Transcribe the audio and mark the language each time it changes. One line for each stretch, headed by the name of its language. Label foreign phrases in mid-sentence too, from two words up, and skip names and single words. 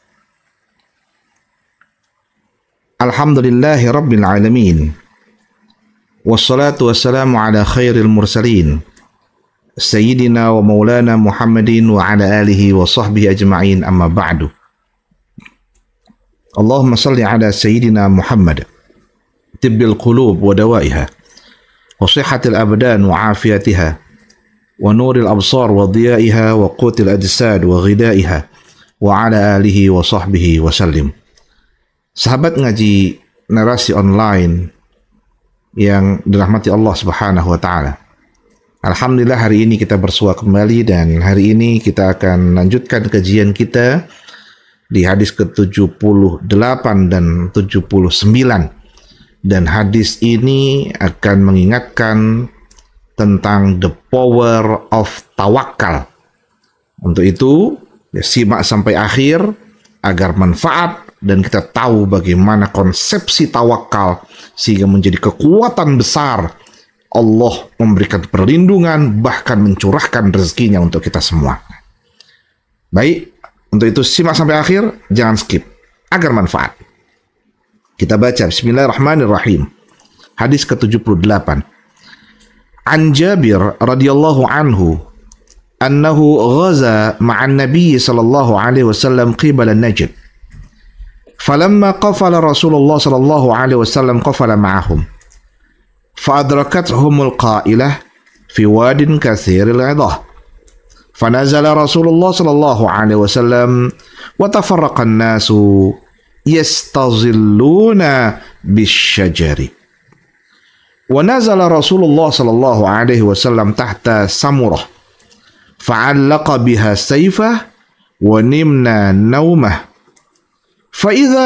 Arabic: الحمد لله رب العالمين. والصلاة والسلام على خير المرسلين. سيدنا ومولانا محمد وعلى آله وصحبه أجمعين، أما بعد. اللهم صل على سيدنا محمد طب القلوب ودوائها وصحة الأبدان وعافيتها ونور الأبصار وضيائها وقوت الأجساد وغذائها وعلى آله وصحبه وسلم.
Indonesian: Sahabat ngaji narasi online yang dirahmati
Arabic: الله سبحانه وتعالى.
Indonesian: Alhamdulillah, hari ini kita bersua kembali dan hari ini kita akan lanjutkan kajian kita di hadis ke-78 dan 79. Dan hadis ini akan mengingatkan tentang
English: the power of
Indonesian: tawakal. Untuk itu, simak sampai akhir agar manfaat dan kita tahu bagaimana konsepsi tawakal sehingga menjadi kekuatan besar. Allah memberikan perlindungan, bahkan mencurahkan rezekinya untuk kita semua. Baik, untuk itu simak sampai akhir, jangan skip agar manfaat. Kita baca Bismillahirrahmanirrahim. Hadis ke-78.
Arabic: عن جابر رضي الله عنه أنه غزا مع النبي صلى الله عليه وسلم قبل نجد. فلما قفل رسول الله صلى الله عليه وسلم قفل معهم. فأدركتهم القائلة في واد كثير العضاه. فنزل رسول الله صلى الله عليه وسلم وتفرق الناس يستظلون بالشجر ونزل رسول الله صلى الله عليه وسلم تحت سمرة فعلق بها سيفه ونمنا نومه فإذا